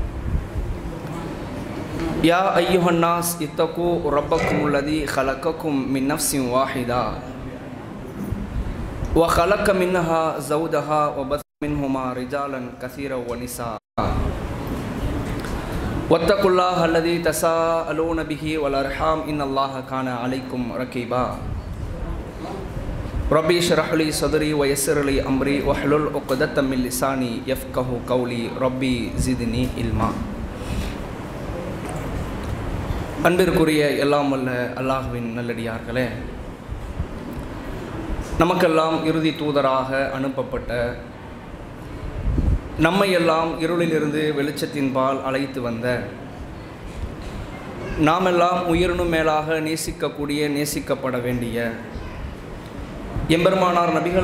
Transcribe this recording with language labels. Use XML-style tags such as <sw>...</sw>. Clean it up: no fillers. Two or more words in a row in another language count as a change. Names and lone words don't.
<ar>يا أيها الناس اتقوا ربكم الذي خلقكم من نفس واحدة وخلق منها زوجها وبث منهما رجالا كثيرا ونساء واتقوا الله الذي تساءلون به والأرحام إن الله كان عليكم رقيبا. ربي اشرح لي صدري ويسر لي أمري واحلل عقدة من لساني يفقهوا قولي ربي زدني علما.</ar> <ta>அன்பிற்குரிய எல்லாம் வல்ல அல்லாஹ்வின் நல்லடியார்களே, நமக்கெல்லாம் இறுதி தூதராக அனுப்பப்பட்ட நம்மையெல்லாம் இருளிலிருந்து வெளிச்சத்தின்பால் அழைத்து வந்த நாமெல்லாம் உயிரினும் மேலாக நேசிக்கப்பட வேண்டிய எம்பெருமானார் நபிகள்</ta>